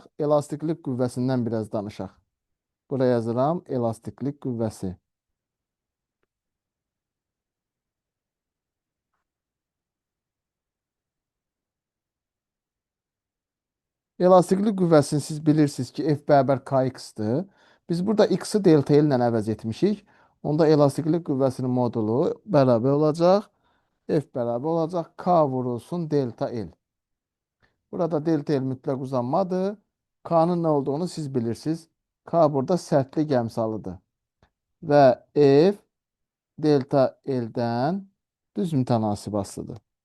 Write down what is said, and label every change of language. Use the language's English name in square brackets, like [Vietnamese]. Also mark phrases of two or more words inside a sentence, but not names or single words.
[Azerbaijani] Elastiklik qüvvəsindən biraz danışaq. Buraya yazıram elastiklik qüvvəsi. Elastiklik qüvvəsini siz bilirsiniz ki, F bərabər kx-dır. Biz burada x-i delta L ilə əvəz etmişik. Onda elastiklik qüvvəsinin modulu bərabər olacaq. F bərabər olacaq k vurulsun delta L. Burada delta L mütləq uzanmadır. K'nın nə olduğunu siz bilirsiniz. K burada sərtlik əmsalıdır. Və F delta L'dən düz mütənasib asılıdır.